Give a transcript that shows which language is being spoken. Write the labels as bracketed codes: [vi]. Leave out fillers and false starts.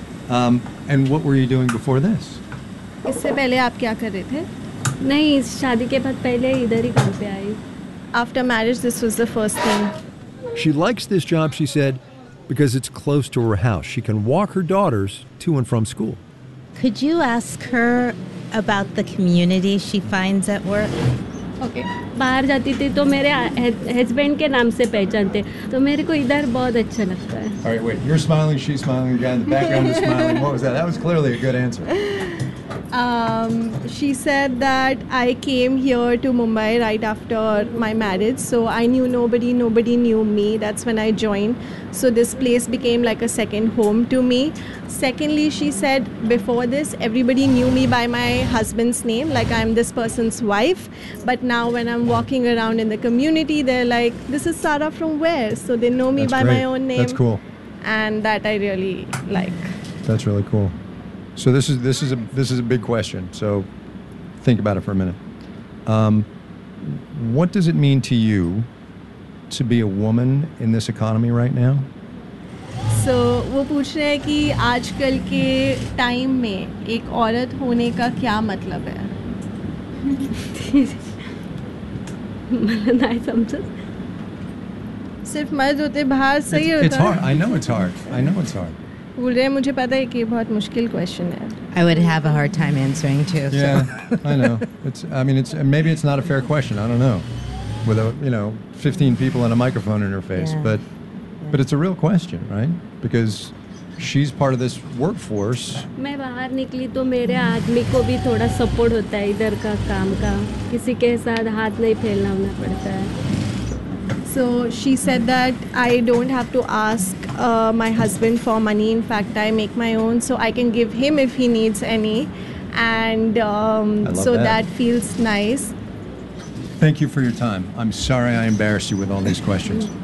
[en] And what were you doing before this? [hi] इससे पहले आप क्या कर रहे थे? नहीं, शादी के बाद पहले इधर ही काम पे आई. [en] After marriage, this was the first thing. She likes this job, she said, because it's close to her house. She can walk her daughters to and from school. Could you ask her about the community she finds at work? Okay. [hi] बाहर जाती थी तो मेरे husband के नाम से पहचानते. तो मेरे को इधर बहुत अच्छा लगता है. [en] All right, wait. You're smiling, she's smiling, the guy in the background is smiling. What was that? That was clearly a good answer. She said that I came here to Mumbai right after my marriage. So I knew nobody, nobody knew me. That's when I joined. So this place became like a second home to me. Secondly, she said before this, everybody knew me by my husband's name, like I'm this person's wife. But now when I'm walking around in the community, they're like, this is Sara from where? So they know me by my own name. That's cool. And that I really like. That's really cool. So this is a big question. So think about it for a minute. What does it mean to you to be a woman in this economy right now? [hi] सो वो पूछ रहे है कि आजकल के time में एक औरत होने का क्या मतलब है? Matlab samjho. सिर्फ मर्द होते बाहर सही hota hai. [en] It's hard. I know it's hard. I would have a hard time answering too. Yeah, so. I know. Maybe it's not a fair question. I don't know. With 15 people and a microphone in her face. Yeah. But it's a real question, right? Because she's part of this workforce. [hi] मैं बाहर निकली तो मेरे आदमी को भी थोड़ा support होता है इधर का काम का. किसी के साथ हाथ नहीं फैलना होना पड़ता है. [en] So she said that I don't have to ask my husband for money. In fact, I make my own, so I can give him if he needs any. And that feels nice. Thank you for your time. I'm sorry I embarrassed you with all these questions.